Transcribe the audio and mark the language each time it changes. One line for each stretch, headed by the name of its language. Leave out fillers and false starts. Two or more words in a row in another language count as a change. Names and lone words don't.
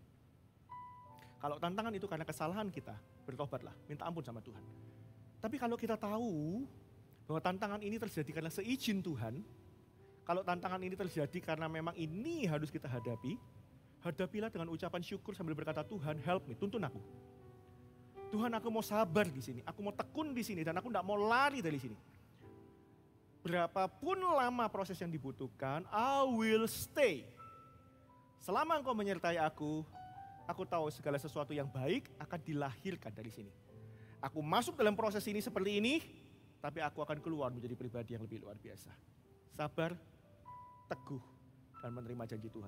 Indonesian: Kalau tantangan itu karena kesalahan kita, bertobatlah, minta ampun sama Tuhan. Tapi kalau kita tahu bahwa tantangan ini terjadi karena seizin Tuhan, kalau tantangan ini terjadi karena memang ini harus kita hadapi, hadapilah dengan ucapan syukur sambil berkata, Tuhan
English: help me,
Indonesian: tuntun aku. Tuhan aku mau sabar di sini, aku mau tekun di sini, dan aku tidak mau lari dari sini. Berapapun lama proses yang dibutuhkan,
English: I will stay.
Indonesian: Selama engkau menyertai aku tahu segala sesuatu yang baik akan dilahirkan dari sini. Aku masuk dalam proses ini seperti ini, tapi aku akan keluar menjadi pribadi yang lebih luar biasa. Sabar, teguh, dan menerima janji Tuhan.